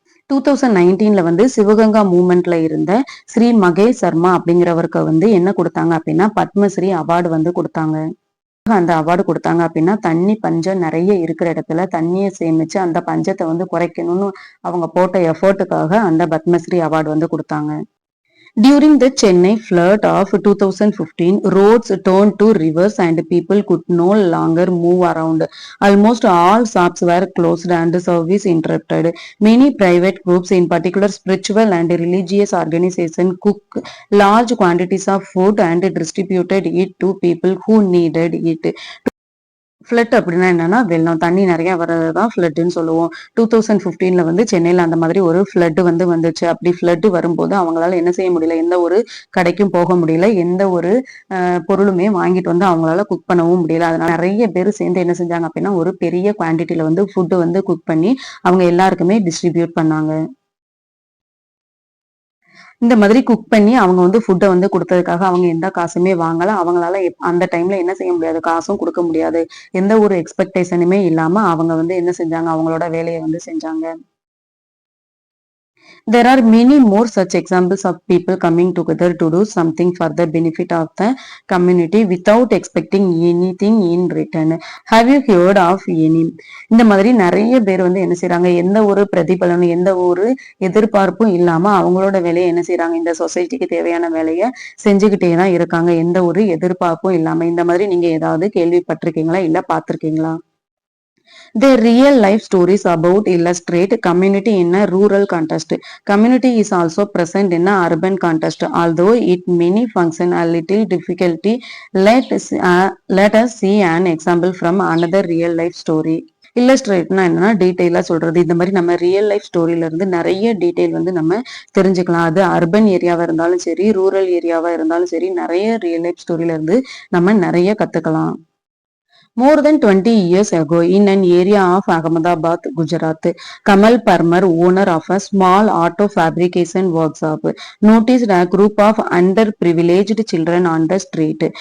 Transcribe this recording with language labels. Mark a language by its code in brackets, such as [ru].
[ta] 2019ல வந்து சிவகங்கா மூவ்மெண்ட்ல இருந்த ஸ்ரீ மகேஷ் சர்மா அப்படிங்கிறவருக்கு வந்து என்ன கொடுத்தாங்க அப்படின்னா பத்மஸ்ரீ அவார்டு வந்து கொடுத்தாங்க. அந்த அவார்டு கொடுத்தாங்க அப்படின்னா தண்ணி பஞ்சம் நிறைய இருக்கிற இடத்துல தண்ணியை சேமிச்சு அந்த பஞ்சத்தை வந்து குறைக்கணும்னு அவங்க போட்ட எஃபர்ட்டுக்காக அந்த பத்மஸ்ரீ அவார்டு வந்து கொடுத்தாங்க. [en] During the Chennai flood of 2015, roads turned to rivers and people could no longer move around. Almost all shops were closed and service interrupted. Many private groups, in particular spiritual and religious organizations, cooked large quantities of food and distributed it to people who needed it. [ta] Flood அப்படின்னா என்னன்னா வெள்ளம், தண்ணி நிறைய வர்றதுதான் ஃப்ளட்னு சொல்லுவோம். 2015ல வந்து சென்னையில அந்த மாதிரி ஒரு ஃப்ளட் வந்து வந்துச்சு. அப்படி ஃப்ளட் வரும்போது அவங்களால என்ன செய்ய முடியல, எந்த ஒரு கடைக்கும் போக முடியல, எந்த ஒரு பொருளுமே வாங்கிட்டு வந்து அவங்களால குக் பண்ணவும் முடியல. அதனால நிறைய பேர் சேர்ந்து என்ன செஞ்சாங்க அப்படின்னா ஒரு பெரிய குவான்டிட்டியில வந்து ஃபுட்டு வந்து குக் பண்ணி அவங்க எல்லாருக்குமே டிஸ்ட்ரிபியூட் பண்ணாங்க. இந்த மாதிரி குக் பண்ணி அவங்க வந்து ஃபுட்டை வந்து கொடுத்ததுக்காக அவங்க எந்த காசுமே வாங்கல. அவங்களால அந்த டைம்ல என்ன செய்ய முடியாது, காசும் கொடுக்க முடியாது. எந்த ஒரு எக்ஸ்பெக்டேஷனுமே இல்லாம அவங்க வந்து என்ன செஞ்சாங்க, அவங்களோட வேலையை வந்து செஞ்சாங்க. [en] There are many more such examples of people coming together to do something for the benefit of the community without expecting anything in return. Have you heard of any? [ta] இந்த மாதிரி நிறைய பேர் வந்து என்ன செய்யறாங்க, எந்த ஒரு பிரதிபலனும் எந்த ஒரு எதிர்பார்ப்பும் இல்லாம அவங்களோட வேலையை என்ன செய்யறாங்க, இந்த சொசைட்டிக்கு தேவையான வேலையை செஞ்சுக்கிட்டே தான் இருக்காங்க, எந்த ஒரு எதிர்பார்ப்பும் இல்லாம. இந்த மாதிரி நீங்க ஏதாவது கேள்விப்பட்டிருக்கீங்களா, இல்ல பார்த்திருக்கீங்களா? [en] Their real life stories about illustrate community in a rural context. Community is also present in a urban context, although it many function a little difficulty. Let us see an example from another real life story. [ta] இல்லஸ்ட்ரேட்னா என்னன்னா டீட்டெயிலா சொல்றது. இந்த மாதிரி நம்ம real life ஸ்டோரியில இருந்து நிறைய detail வந்து நம்ம தெரிஞ்சுக்கலாம். அது அர்பன் ஏரியாவா இருந்தாலும் சரி, ரூரல் ஏரியாவா இருந்தாலும் சரி, நிறைய ரியல் லைஃப் ஸ்டோரியில இருந்து நம்ம நிறைய கத்துக்கலாம். [en] More than 20 years ago, in an area of Ahmedabad, Gujarat, Kamal Parmar, owner of a small auto fabrication workshop, noticed a group of underprivileged children on the street.